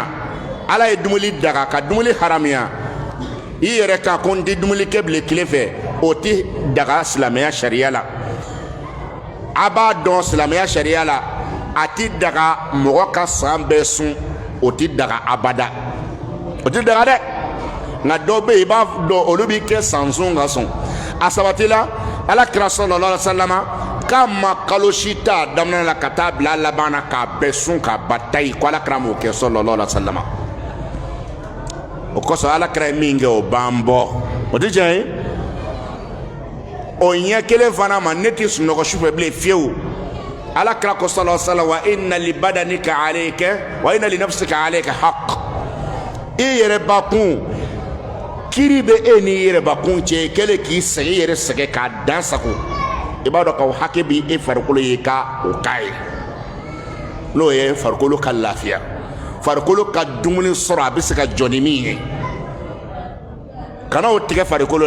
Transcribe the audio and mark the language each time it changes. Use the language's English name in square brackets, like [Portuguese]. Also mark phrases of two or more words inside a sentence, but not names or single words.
[Bambara] ala ye dumuni daga ka dumuni haramiya i yɛrɛ kan ko n tɛ dumuni kɛ bilen tile fɛ o tɛ daga silamɛya sariya la a b'a dɔn silamɛya sariya la a tɛ daga mɔgɔ ka san bɛɛ sun o tɛ daga abada o tɛ daga dɛ nka dɔw bɛ yen i b'a dɔn olu bɛ kɛ san sun ka sɔn a sabatila ala kira [Arabic] صلى الله عليه وسلم [Bambara] k'a ma kalo si ta daminɛ la ka taa bila laban na k'a bɛɛ sun k'a ba tayi ko ala kira m'o kɛ [Arabic] صلى الله عليه وسلم [Bambara] o kosɔn ala kira ye min kɛ o b'an bɔ o tɛ tiɲɛ ye o ɲɛ kelen fana ma ne tɛ sunɔgɔ sufɛ bilen fiyewu ala kira ko [Arabic] صلى الله عليه وسلم وإن لبدنك عليك وإن لنفسك عليك حق [Bambara] i yɛrɛ bakun kiri bɛ e ni yɛrɛ bakun cɛ kɛlen k'i sɛgɛn i yɛrɛ sɛgɛn k'a dan sago i b'a dɔn k'o hakɛ bɛ e farikolo ye ka o k'a ye n'o ye farikolo ka lafiya farikolo ka dumuni sɔrɔ a bɛ se ka jɔ ni min ye kana o tigɛ farikolo